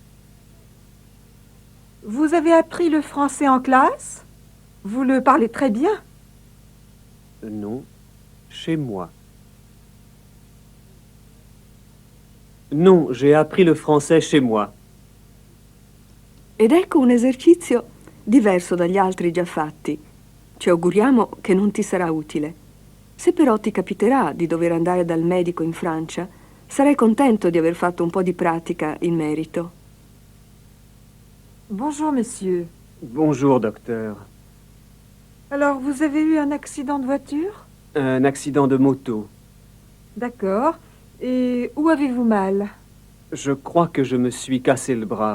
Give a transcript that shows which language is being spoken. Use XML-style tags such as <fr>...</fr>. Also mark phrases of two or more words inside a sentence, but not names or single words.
<fr>Vous avez appris le français en classe? Vous le parlez très bien. Non, chez moi. Non, j'ai appris le français chez moi.</fr> <it>Ed ecco un esercizio diverso dagli altri già fatti. Ci auguriamo che non ti sarà utile. Se però ti capiterà di dover andare dal medico in Francia, sarai contento di aver fatto un po' di pratica in merito.</it> <fr>Bonjour, monsieur. Bonjour, docteur. Alors, vous avez eu un accident de voiture? Un accident de moto. D'accord. Et où avez-vous mal? Je crois que je me suis cassé le bras.</fr>